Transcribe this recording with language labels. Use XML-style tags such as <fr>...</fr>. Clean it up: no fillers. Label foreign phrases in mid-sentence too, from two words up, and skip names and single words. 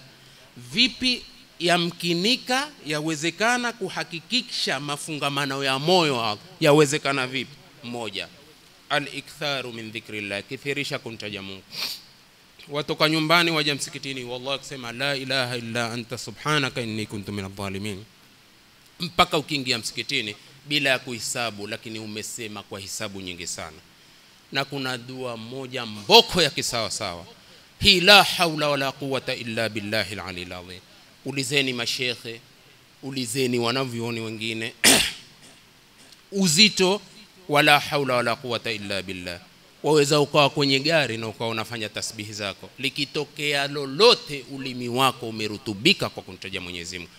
<sw>Vipi yamkinika, yawezekana kuhakikisha mafungamano ya moyo? Yawezekana vipi? Moja,</sw> <ar>الإكثار من ذكر الله,</ar> <sw>kithirisha kumtaja Mungu. Watoka nyumbani waje msikitini, wallahi kusema</sw> <ar>لا إله إلا أنت سبحانك إني كنت من الظالمين,</ar> <sw>mpaka ukiingia msikitini bila ya kuhesabu, lakini umesema kwa hisabu nyingi sana. Na kuna dua moja mboko ya kisawa sawa, hi</sw> <ar>لا حول ولا قوة إلا بالله العلي العظيم.</ar> <sw>Ulizeni mashekhe, ulizeni wanavyuoni wengine uzito</sw> <ar>ولا حول ولا قوة إلا بالله.</ar> <sw>Waweza ukawa kwenye gari na ukawa unafanya tasbihi zako, likitokea lolote ulimi wako umerutubika kwa kumtaja Mwenyezi Mungu.</sw>